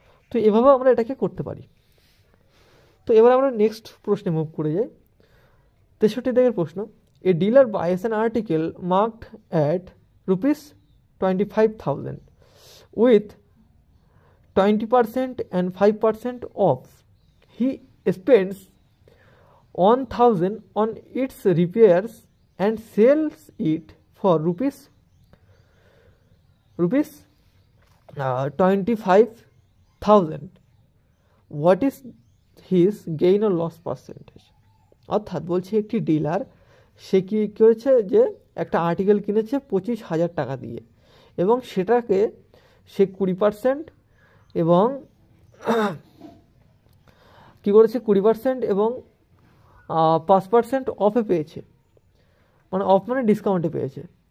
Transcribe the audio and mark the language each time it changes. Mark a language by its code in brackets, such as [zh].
[bn] তো এভাবে আমরা এটাকে করতে পারি। তো এবার আমরা নেক্সট প্রশ্নে মুভ করে যাই। 63 দাগের প্রশ্ন, [en] A dealer buys an article marked at ₹25,000 with 20% and 5% off. He spends 1,000 on its repairs and sells it for rupees 25,000. What is his gain or loss percentage? [bn] অর্থাৎ বলছে একটি ডিলার, সে কি করেছে, যে একটা আর্টিকেল কিনেছে 25,000 টাকা দিয়ে, এবং সেটাকে সে 20% এবং কি করেছে 20% এবং 5% অফে পেয়েছে, মানে অফ মানে ডিসকাউন্টে পেয়েছে।